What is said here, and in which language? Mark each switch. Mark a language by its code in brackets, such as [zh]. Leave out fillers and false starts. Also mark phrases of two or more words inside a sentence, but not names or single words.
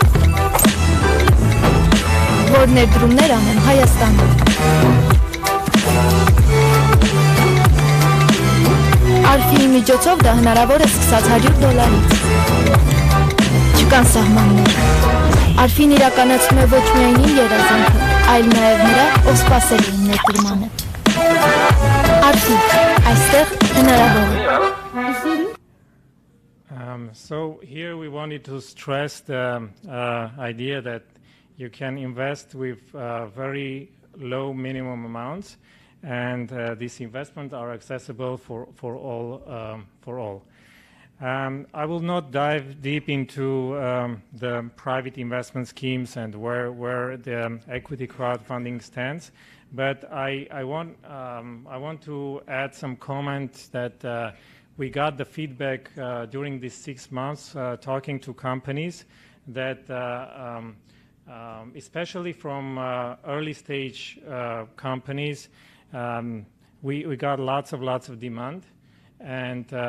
[hy] որ ներդրումներ անեմ Հայաստանում։ ARFI-ի միջոցով դա հնարավոր է սկսած $100-ից։ Չկան սահմաններ։ ARFI-ն իրականացնում է ոչ միայն իմ երազանքը, այլ նաև նրա, ով սպասել է իմ ներդրմանը։ ARFI, այստեղ հնարավոր է։ [en] So here we wanted to stress the idea that you can invest with very low minimum amounts, and these investments are accessible for all. I will not dive deep into the private investment schemes and where the equity crowdfunding stands, but I want to add some comments that we got the feedback during these 6 months talking to companies that especially from early stage companies, we got lots of demand, and